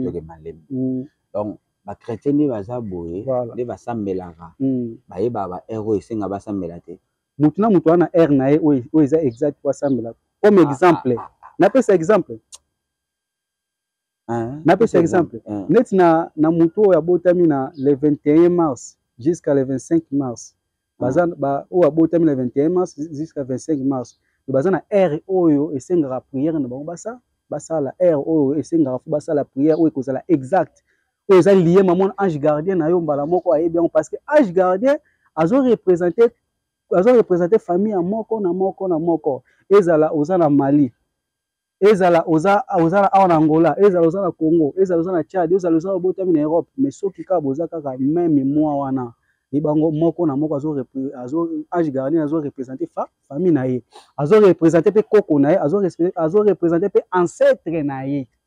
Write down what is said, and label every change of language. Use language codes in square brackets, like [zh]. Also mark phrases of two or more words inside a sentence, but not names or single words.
[ln] toke malemi donc ba chrétien ne baza boye [fr] voilà [ln] ne basambelaka ba yeba ba héros esenga basambela te mutu na mutu wana air na ye oyo eza exact po asambela [fr] comme exemple [ln] napesa exemple napesa exemple neti na mutu oyo abotami na [fr] le 21 mars jusqu'à le 25 mars [ln] baza oyo abotami [fr] le 21 mars jusqu'à 25 mars [ln] baza na air oyo esengaka prière na bango basala air oyo esengaka fo basala prière oyo ekozala exact oyo eza lié mamona [fr] ange gardien [ln] na yo mbala moko ayebi yango [fr] parce que ange gardien [ln] azo représenter famille ya moko na moko na moko ezala oza na Mali ezala oza na awa na Angola ezala oza na Congo ezala oza na Tchad ezala oza obotami na Europe mais soki kaka boza kaka [fr] même mois [ln] wana ebango moko na moko [fr] ange gardien [ln] azo représenter famille na ye azo représenter pe koko na ye azo représenter pe ancêtre na ye